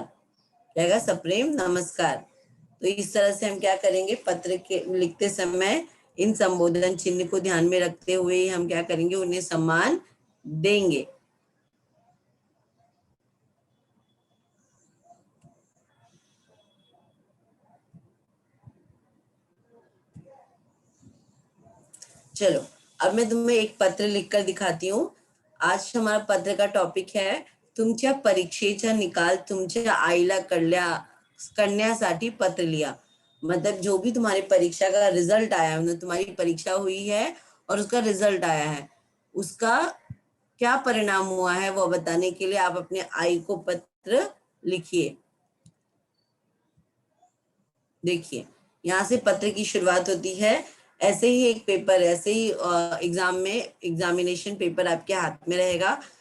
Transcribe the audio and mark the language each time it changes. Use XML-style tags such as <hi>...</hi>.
<hi>क्या, सप्रेम नमस्कार। तो इस तरह से हम क्या करेंगे, पत्र के लिखते समय इन संबोधन चिन्ह को ध्यान में रखते हुए हम क्या करेंगे, उन्हें सम्मान देंगे। चलो, अब मैं तुम्हें एक पत्र लिखकर दिखाती हूँ। आज हमारा पत्र का टॉपिक है,</hi> <mr>तुमच्या परीक्षेचा निकाल तुमच्या आईला करण्यासाठी पत्र लिहा।</mr> <hi>मतलब जो भी तुम्हारी परीक्षा का रिजल्ट आया, मतलब तुम्हारी परीक्षा हुई है और उसका रिजल्ट आया है, उसका क्या परिणाम हुआ है वो बताने के लिए आप अपने आई को पत्र लिखिए। देखिए, यहाँ से पत्र की शुरुआत होती है। ऐसे ही एक पेपर, ऐसे ही एग्जाम में एग्जामिनेशन पेपर आपके हाथ में रहेगा।</hi>